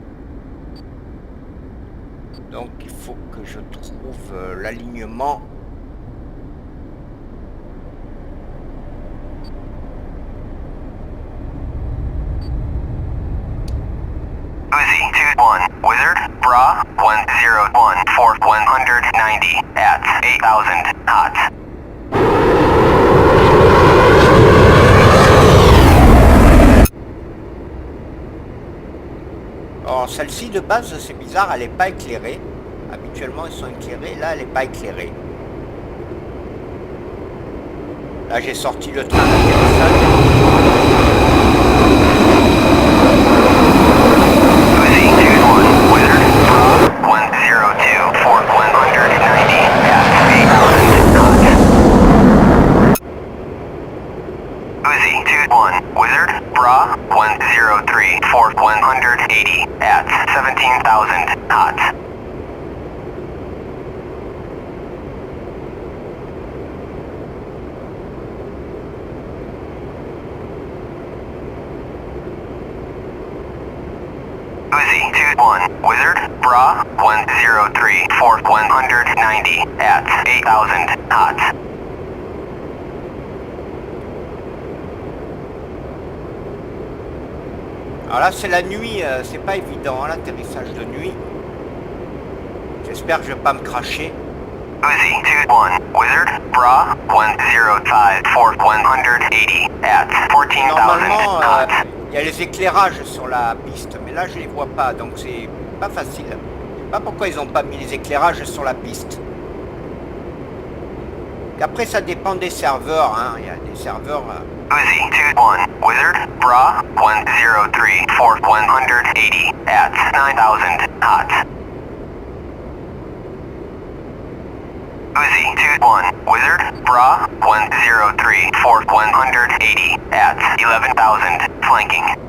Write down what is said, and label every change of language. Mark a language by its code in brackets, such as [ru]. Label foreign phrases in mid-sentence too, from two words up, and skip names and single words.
[fr] Donc il faut que je trouve l'alignement. [en] Uzi 2-1, Wizard, Bra 101 for 190 at 8,000 knots. [fr] Alors celle-ci de base, c'est bizarre, elle n'est pas éclairée. Habituellement ils sont éclairés, là elle n'est pas éclairée. Là j'ai sorti le train d'atterrissage. [en] Uzi 2-1, Wizard, Bra 103 for 180 at 17,000 knots. Uzi 2-1, Wizard, Bra 103 for 190 at 8,000 knots. [fr] Alors là c'est la nuit, c'est pas évident l'atterrissage de nuit. J'espère que je vais pas me cracher. [en] Uzi 2-1, Wizard, Bra 105 for 180 at 14,000 [fr] Normalement [en] knots. [fr] il y a les éclairages sur la piste, mais là je les vois pas, donc c'est pas facile. Je sais pas pourquoi ils ont pas mis les éclairages sur la piste. Après ça dépend des serveurs, hein. Il y a des serveurs. [en] Uzi 2-1, Wizard, Bra 103 for 180 at 9,000 knots. Uzi 2-1, Wizard, Bra 103 for 180 at 11,000 flanking.